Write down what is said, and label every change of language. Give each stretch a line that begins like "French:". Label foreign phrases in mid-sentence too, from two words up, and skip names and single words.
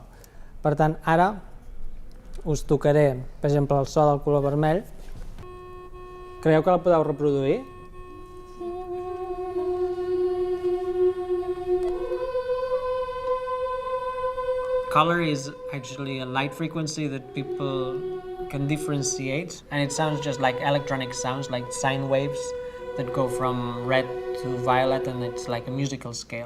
Catalan: Per tant, ara us tocaré, per exemple, el so del color vermell. Creieu que el podeu reproduir?
English: Color is actually a light frequency that people can differentiate, and it sounds just like electronic sounds, like sine waves that go from red to violet, and it's like a musical scale.